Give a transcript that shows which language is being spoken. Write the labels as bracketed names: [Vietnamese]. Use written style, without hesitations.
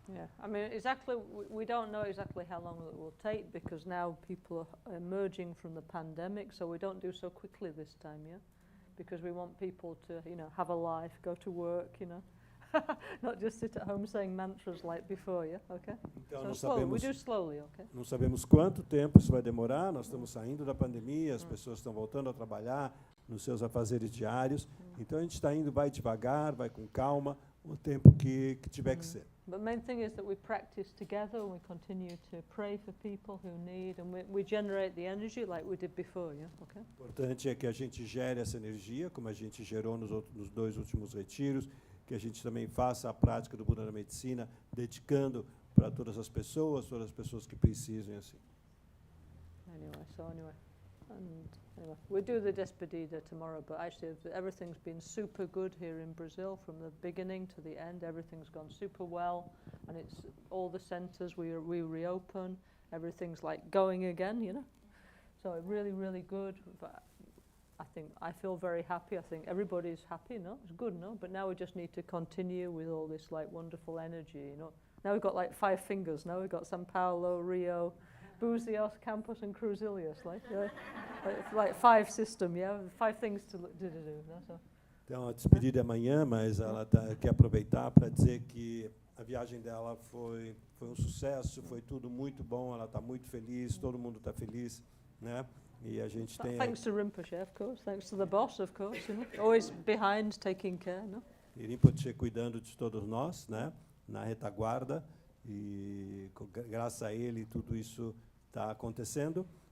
[English] Yeah, I mean, we don't know exactly how long it will take, because now people are emerging from the pandemic, so we don't do so quickly this time, yeah? Because we want people to, you know, have a life, go to work, you know, not just sit at home saying mantras like before, yeah? Okay? [Portuguese] Então, [English] So we do slowly, okay? [Portuguese] Não sabemos quanto tempo isso vai demorar, nós estamos saindo da pandemia, as pessoas estão voltando a trabalhar nos seus afazeres diários, então a gente está indo, vai devagar, vai com calma, o tempo que tiver que ser. [English] But the main thing is that we practice together, and we continue to pray for people who need, and we generate the energy like we did before, yeah? Okay? [Portuguese] O importante é que a gente gere essa energia, como a gente gerou nos 2 últimos retiros, que a gente também faça a prática do Buda da Medicina, dedicando para todas as pessoas que precisem, assim. [English] Anyway, we do the despedida tomorrow, but actually everything's been super good here in Brazil from the beginning to the end. Everything's gone super well, and it's all the centers we reopen. Everything's like going again, you know. So really, really good. But I feel very happy. I think everybody's happy, no? It's good, no? But now we just need to continue with all this like wonderful energy, you know. Now we've got like 5 fingers. Now we've got São Paulo, Rio, Buzios, Campos, and Cruzilhas, like 5 system, yeah, 5 things to do, no? So. [Portuguese] Então, a despedida é amanhã, mas ela quer aproveitar para dizer que a viagem dela foi um sucesso, foi tudo muito bom, ela está muito feliz, todo mundo está feliz, né? E a gente tem... [English] Thanks to Rinpoche, of course. Thanks to the boss, of course. You know? Always behind, taking care, no? [Portuguese] E Rinpoche cuidando de todos nós, né? Na retaguarda, e graças a ele tudo isso está acontecendo.